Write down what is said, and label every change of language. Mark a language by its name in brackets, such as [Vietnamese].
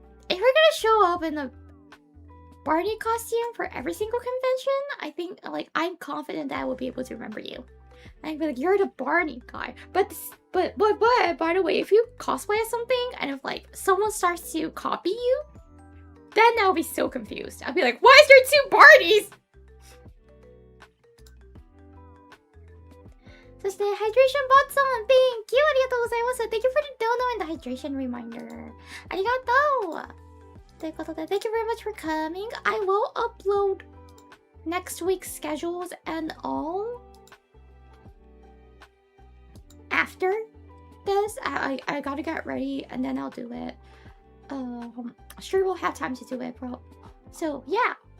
[English] If we're gonna show up in the Barney costume for every single convention, I think like I'm confident that I will be able to remember you. I'd be like, you're the Barney guy. But by the way, if you cosplay as something and if like someone starts to copy you, then I'll be so confused. I'll be like, why is there 2 Barneys? [Japanese] そして Hydration Bot さん [English] Thank you [Japanese] ありがとうございます。 [English] Thank you for the dono and the hydration reminder. [Japanese] ありがとう。ということで [English] Thank you very much for coming. I will upload next week's schedules and all after this. I gotta get ready and then I'll do it. Sure we'll have time to do it, bro. So yeah.